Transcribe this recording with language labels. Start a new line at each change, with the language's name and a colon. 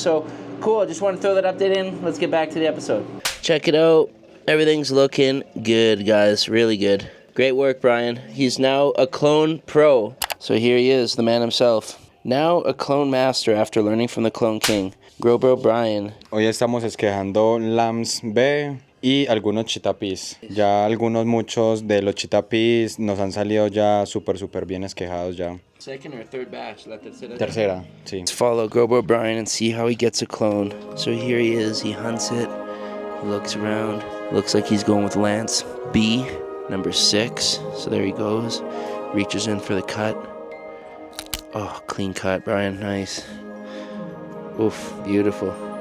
English: So cool, I just want to throw that update in. Let's get back to the episode. Check it out. Everything's looking good, guys, really good. Great work, Brian. He's now a clone pro. So here he is, the man himself. Now a clone master after learning from the clone king. Growbro Brian.
Spanish: Hoy estamos esquejando lambs B y algunos chitapis. Ya muchos de los chitapis nos han salido ya súper bien esquejados ya.
English: Second or third batch?
Spanish: La tercera. Tercera, sí.
English: Let's follow Growbro Brian and see how he gets a clone. So here he is, he hunts it, he looks around. Looks like he's going with Lance B, number 6. So there he goes, reaches in for the cut. Oh, clean cut, Brian, nice. Oof, beautiful.